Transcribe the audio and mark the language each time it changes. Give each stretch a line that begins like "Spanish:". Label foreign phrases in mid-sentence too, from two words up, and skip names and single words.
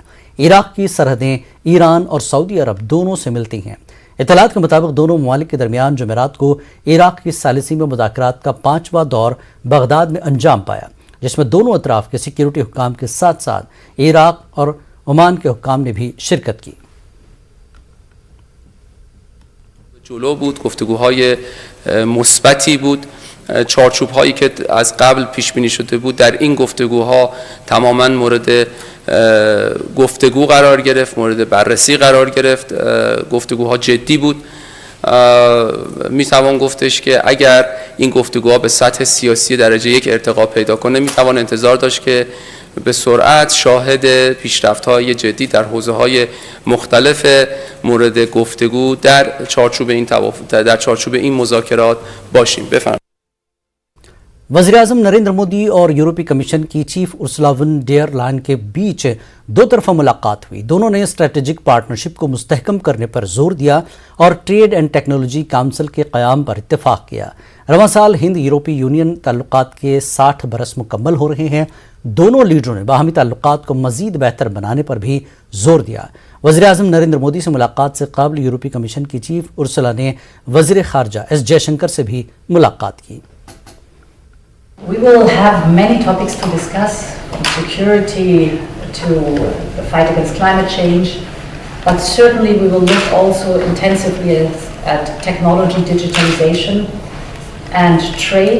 Urdu: عراق کی سرحدیں ایران اور سعودی عرب دونوں سے ملتی ہیں. اطلاعات کے مطابق دونوں ممالک کے درمیان جمعرات کو عراق کی ثالثی میں مذاکرات کا 5واں دور بغداد میں انجام پایا، جس میں دونوں اطراف کے سکیورٹی حکام کے ساتھ ساتھ عراق اور عمان کے حکام نے بھی شرکت کی.
Persian: جلو بود، گفتگوهای مثبتی بود. چارچوب هایی که از قبل پیش بینی شده بود در این گفتگوها تماما مورد گفتگو قرار گرفت، مورد بررسی قرار گرفت. گفتگوها جدی بود. می توان گفتش که اگر این گفتگوها به سطح سیاسی درجه 1 ارتقا پیدا کنه می توان انتظار داشت که به سرعت شاهد پیشرفت‌های جدی در حوزه‌های مختلف مورد گفتگو در چارچوب این مذاکرات باشیم. بفرمایید.
Urdu: وزیرِ اعظم نریندر مودی اور یورپی کمیشن کی چیف ارسلا ون ڈیر لائن کے بیچ دو طرفہ ملاقات ہوئی. دونوں نے
English: strategic partnership
Urdu: کو مستحکم کرنے پر زور دیا اور
English: trade and technology council
Urdu: کے قیام پر اتفاق کیا. رواں سال ہند یورپی یونین تعلقات کے 60 برس مکمل ہو رہے ہیں. دونوں لیڈروں نے باہمی تعلقات کو مزید بہتر بنانے پر بھی زور دیا. وزیرِ اعظم نریندر مودی سے ملاقات سے قبل یورپی کمیشن کی چیف ارسلا نے وزیر خارجہ ایس جے شنکر سے بھی ملاقات کی.
English: We will have many topics to discuss, from security to the fight against climate change, but certainly we will look also intensively at technology, digitalization and trade.